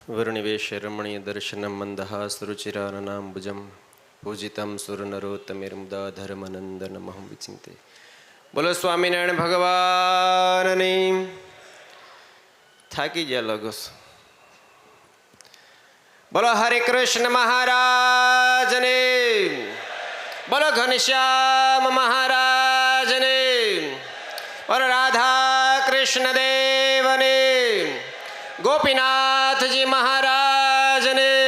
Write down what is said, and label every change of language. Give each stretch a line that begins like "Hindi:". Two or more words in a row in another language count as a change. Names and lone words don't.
Sanskrit: वर्णिवेश रमणीय दर्शनम मंदहासरुचिराननाम्बुजं पूजितं सुरनरोत्तमेर्मुदा धर्मनंदनमहं विचिंते।
Gujarati: બોલો સ્વામિનારાયણ ભગવાનની। થાકી ગયા લાગો છો? બોલો હરે કૃષ્ણ મહારાજને, બોલો ઘનશ્યામ મહારાજને, બોલો રાધા કૃષ્ણ દેવને, ગોપીનાથજી મહારાજને।